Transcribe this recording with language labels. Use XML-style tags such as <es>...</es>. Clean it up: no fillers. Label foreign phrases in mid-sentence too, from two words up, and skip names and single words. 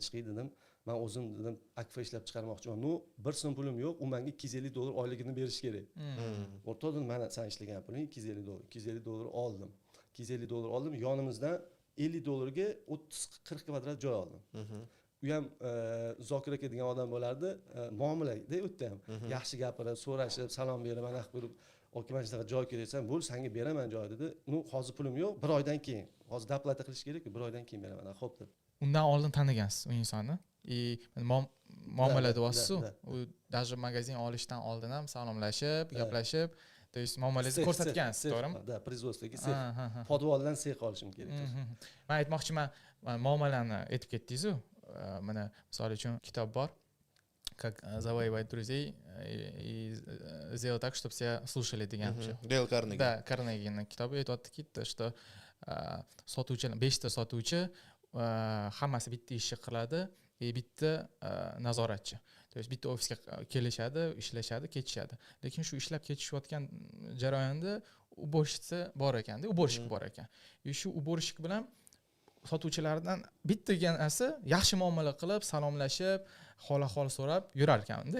<uz>chiqay dedim man o'zim dedim akfa ishlab chiqarmoqchiman no bir so'm pulim yo'q u menga $250 oyligini berish kerak o'rtoq dedim mana sen ishlagan puling $250 oldim $250 oldim yonimizdan $50 ga 30-40 kvadrat joy oldim u ham Zokir aka degan odam bo'lardi muomalada u yerda ham yaxshi gapirib so'rashib salom berib mana qilib aka mana shunaqa joy kerak desam bo'l senga beraman joy dedi hozir pulim yo'q 1 oydan keyin hozir doplata qilish kerak-ku 1 oydan keyin beraman xo'p deb undan oldin tanigansiz u insonni muomala deyapsiz u даже magazin olishdan oldin ham salomlashib gaplashib</uz> <ru>то есть</ru> <uz>muomalangizni ko'rsatgansiz to'g'rimi да производствоga sex podvoldan sex olishim kerak men aytmoqchiman muomalani aytib ketdingiz-ku mana misol uchun kitob bor</uz> <ru>как завоевать друзей и сделать так чтобы все слушали</ru> <uz>degan Dale Carnegie да Carnegie'ning kitobi aytyaptiki что sotuvchi 5 ta sotuvchi hammasi bitta ishni qiladi bitta nazoratchi</uz> <ru>то есть</ru> <uz>bitta ofisga kelishadi ishlashadi ketishadi lekin shu ishlab ketishayotgan jarayonda уборщица bor ekanda уборщик bor ekan shu уборщик bilan sotuvchilardan bitta deganasi yaxshi muomala qilib, salomlashib, hol so'rab yurar ekanda.</uz>